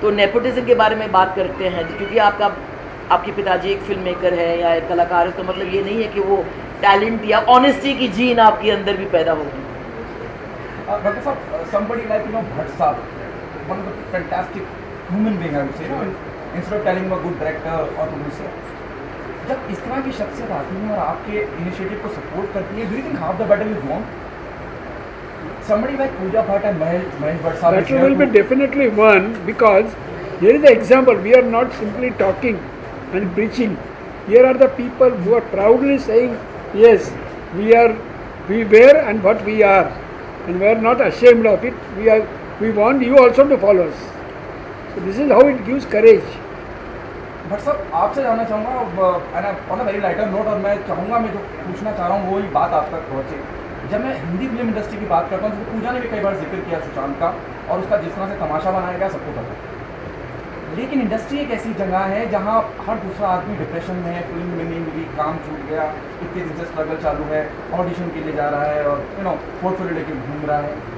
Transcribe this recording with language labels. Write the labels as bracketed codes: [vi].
[hi] तो नेपोटिज्म के बारे में बात करते हैं, क्योंकि आपके पिताजी एक फिल्म मेकर है या एक कलाकार है, तो मतलब ये नहीं है कि वो टैलेंट या ऑनेस्टी की जीन आपके अंदर भी पैदा होगी। [en] Dr. Saab, somebody like Bhatt Saab, one of the fantastic human being I would say, instead of telling him a good director or producer, [hi] जब इस तरह की शख्सियत आती है और आपके इनिशिएटिव को सपोर्ट करती है, [en] do you think half the battle is won? Somebody like Pooja Bhatt and Mahesh Bhatt Saab. That will be definitely won, because here is the example. We are not simply talking and preaching. Here are the people who are proudly saying, yes, we were and what we are, and we are not ashamed of it. We want you also to follow us. So this is how it gives courage. [hi] Bhatt साहब, आपसे जानना चाहूँगा on a very lighter note, और मैं चाहूँगा, मैं जो पूछना चाह रहा हूँ वही बात आप तक पहुँचे। जब मैं हिंदी फिल्म इंडस्ट्री की बात करता हूँ, तो पूजा ने भी कई बार जिक्र किया सुशांत का, और उसका जिस तरह से तमाशा बनाया गया सबको पता है। लेकिन इंडस्ट्री एक ऐसी जगह है जहाँ हर दूसरा आदमी डिप्रेशन में है, फिल्म में नहीं मिली, काम छूट गया, इतने दिन से स्ट्रगल चालू है, ऑडिशन के लिए जा रहा है और पोर्टफोलियो लेके घूम रहा है।